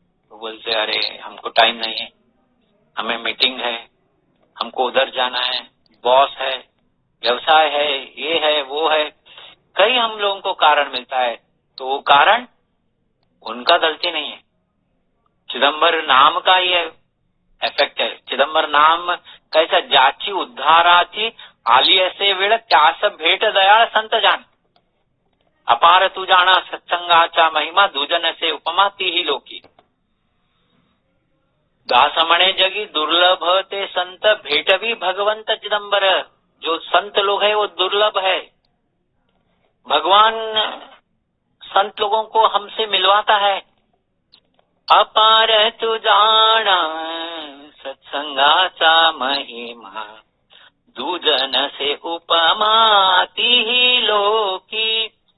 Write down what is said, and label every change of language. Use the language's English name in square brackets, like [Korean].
[Hindi] तो बोलते अरे हमको टाइम नहीं है, हमें मीटिंग है, हमको उधर जाना है, बॉस है, व्यवसाय है, ये है वो है, कई हम लोगों को कारण मिलता है। तो वो कारण उनका गलती नहीं है, चिदम्बर नाम का ही इफेक्ट है। चिदम्बर नाम कैसा, [Marathi] ज्याची उद्धाराची आली असे वेळ त्यास भेट दयाळ संत जाण, अपार तू जाणा सत्संगाचा महिमा, दुजन से उपमा ती ही लोकी। दास म्हणे जगी दुर्लभ ते संत, भेटवी भगवंत चिदम्बर। [Hindi] जो संत लोग है वो दुर्लभ है, भगवान संत लोगों को हमसे मिलवाता है। [Marathi] अपार तू जाणा सत्संगाचा महिमा, दुजन से उपमा तीही लोकी।